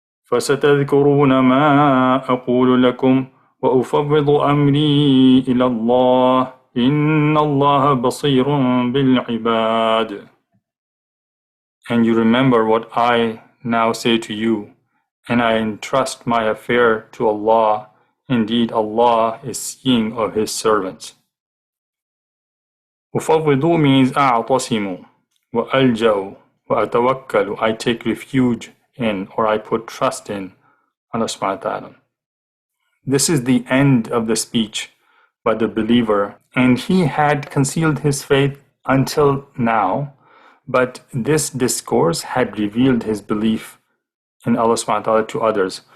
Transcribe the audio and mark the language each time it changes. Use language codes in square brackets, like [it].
[ar] فَسَتَذْكُرُونَ مَا أَقُولُ لَكُمْ وَأُفَوِّضُ أَمْرِي إِلَى اللَّهِ إِنَّ اللَّهَ بَصِيرٌ بِالْعِبَادِ. [en] And you remember what I now say to you, and I entrust my affair to Allah. Indeed, Allah is seeing of His servants. [ar] أُفَوِّضُ means أَعْتَصِمُ وَأَلْجَأُ وَأَتَوَكَّلُ. [en] I take refuge in, or I put trust in Allah subhanahu wa ta'ala. This is the end of the speech by the believer, and he had concealed his faith until now, but this discourse had revealed his belief in Allah subhanahu wa ta'ala to others.